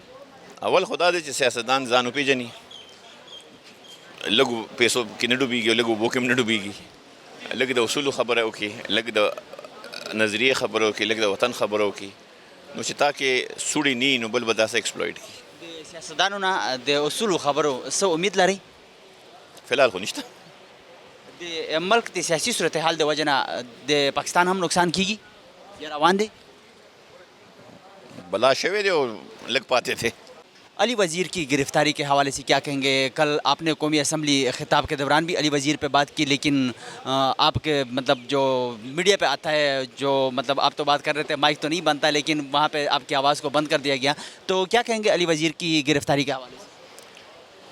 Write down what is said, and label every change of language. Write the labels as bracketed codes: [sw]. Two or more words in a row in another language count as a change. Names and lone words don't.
[ps] اول خو دا دی چې سیاستدان ځان وپېژني, لږو پیسو کې نه ډوبېږي او لږ اوبو کې هم نه ډوبېږي, لږ د اصولو خبره وکړي, لږ د نظریې خبره وکړي, لږ د وطن خبره وکړي, نو چې تا کې سوړي نه نو بل به داسې ایکسپلویټ کړي. د سیاستدانو نه د اصولو خبرو څه امید لرئ؟ فلحال خو نشته. د ملک د سیاسي صورتحال د وجه نه د پاکستان هم نقصان کیږي یا روان دی؟ بلا شوی دی او لږ پاتې دی. [ur] علی وزیر کی گرفتاری کے حوالے سے کیا کہیں گے؟ کل آپ نے قومی اسمبلی خطاب کے دوران بھی علی وزیر پہ بات کی, لیکن آپ کے مطلب جو میڈیا پہ آتا ہے, جو مطلب آپ تو بات کر رہے تھے, مائک تو نہیں بنتا, لیکن وہاں پہ آپ کی آواز کو بند کر دیا گیا, تو کیا کہیں گے علی وزیر کی گرفتاری کے حوالے سے؟